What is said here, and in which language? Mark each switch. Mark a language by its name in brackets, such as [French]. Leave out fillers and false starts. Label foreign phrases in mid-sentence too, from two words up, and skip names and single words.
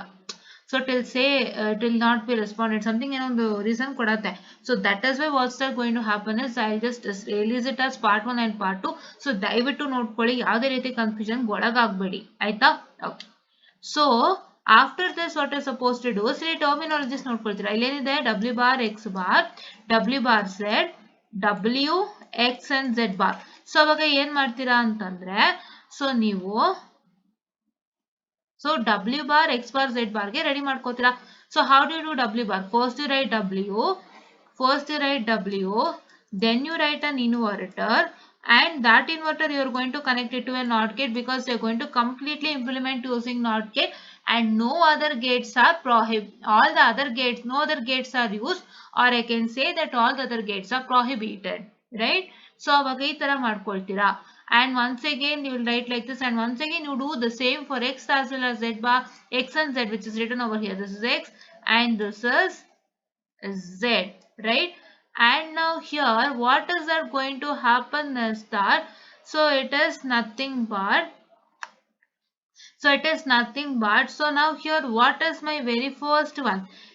[English] So it will say it will not be responded, something [Kannada] ಏನೊಂದು reason ಕೊಡತ್ತೆ. [English] So that is why what's that going to happen is I'll just release it as part 1 and part 2. [Kannada] So ದಯವಿಟ್ಟು ನೋಡ್ಕೊಳ್ಳಿ, ಯಾವುದೇ ರೀತಿ ಕನ್ಫ್ಯೂಷನ್ ಒಳಗಾಗಬೇಡಿ, ಆಯ್ತಾ? [English] Okay. So after this what are suppose to do, [Kannada] ಸರಿ ಟರ್ಮಿನಾಲಜೀಸ್ ನೋಡ್ಕೊಳ್ತೀರಾ, ಇಲ್ಲೇನಿದೆ [English] w bar x bar, w bar z, w x and z bar. [Kannada] ಸೊ ಅವಾಗ ಏನ್ ಮಾಡ್ತೀರಾ ಅಂತಂದ್ರೆ, ಸೊ ನೀವು [English] so w bar x bar z bar [Kannada] ಗೆ ರೆಡಿ ಮಾಡ್ಕೋತೀರಾ. [English] So how do you do w bar? First you write w, then you write an inverter, and that inverter you are going to connect it to a NOT gate because you are going to completely implement using NOT gate, and no other gates are all the other gates, no other gates are used, or I can say that all the other gates are prohibited, right? [Kannada] So ಅವಾಗ ಈ ತರ ಮಾಡ್ಕೊಳ್ತೀರಾ. [English] And once again you will write like this, and once again you do the same for x as well as z bar, x and z, which is written over here. This is x and this is z, right? And now here what is that going to happen is that, so it is nothing but, so now here what is my very first one?